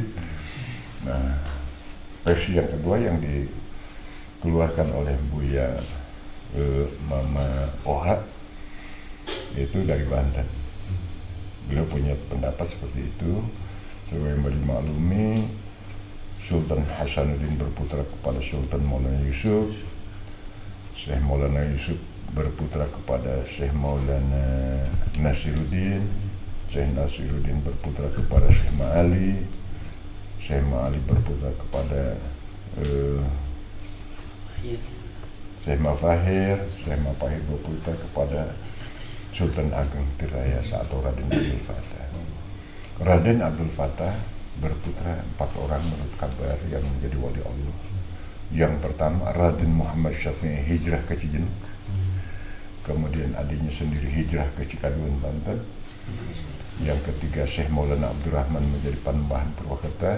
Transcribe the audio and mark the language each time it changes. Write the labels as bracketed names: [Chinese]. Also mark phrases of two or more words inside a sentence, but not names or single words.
[Indonesian] Nah, versi yang kedua yang dikeluarkan oleh Buya Mama Oha itu dari Banten. Beliau punya pendapat seperti itu. Sebagaimana dimaklumi, Sultan Hasanuddin berputra kepada Sultan Maulana Yusuf, Syekh Maulana Yusuf berputra kepada Syekh Maulana Nasiruddin, Syekh Nasiruddin berputra kepada Syekh Ma'ali, Syekh Ma'ali berputra kepada Syekh Mafahir, Syekh Mafahir berputra kepada Sultan Ageng Tirayasa atau Raden Abdul Fattah. Raden Abdul Fattah berputra 4 orang menurut kabar yang menjadi wali Allah. Yang pertama Raden Muhammad Syafi'i hijrah ke Cijenuk, kemudian adiknya sendiri hijrah ke Cikadun, Banten. Yang ketiga Syekh Maulana Abdurrahman menjadi Panembahan Purwakarta.